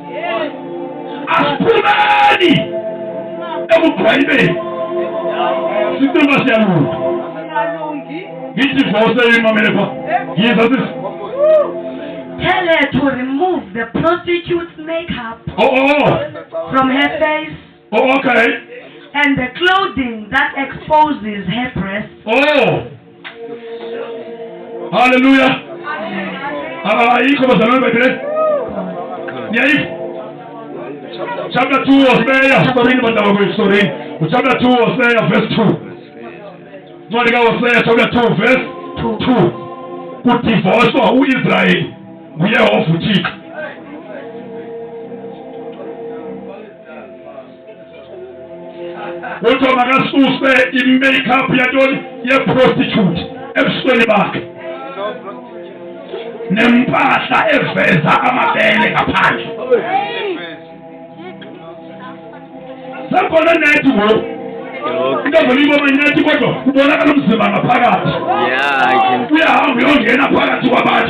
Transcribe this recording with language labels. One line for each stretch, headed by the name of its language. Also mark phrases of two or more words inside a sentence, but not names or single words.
Xhosa: Asiphumeni ebugqwayibeni. Sitima siyalunga. Ngidivorce imamele pha. Yiza sis.
English: Tell her to remove the prostitute's makeup from her face. Oh, okay. And the clothing that exposes her breasts. Oh. Hallelujah.
Xhosa: Iko bazalwane bebele.
English: Chapter 2 Hosea, chapter 2 Hosea verse 2. Hosea chapter 2 verse 2.
Xhosa: Kudivorcwa uIsrael nguYehova uThixo. Uthi makasuse i-makeup yantoni ye-prostitute ebusweni bakhe. Nempahla eveza amabele ngaphandle. Sakhona nethi ngoku. Into ngolimo nethi kodwa ubonakala umzimba ngaphakathi. Uyahamba uyongena phakathi kwabantu.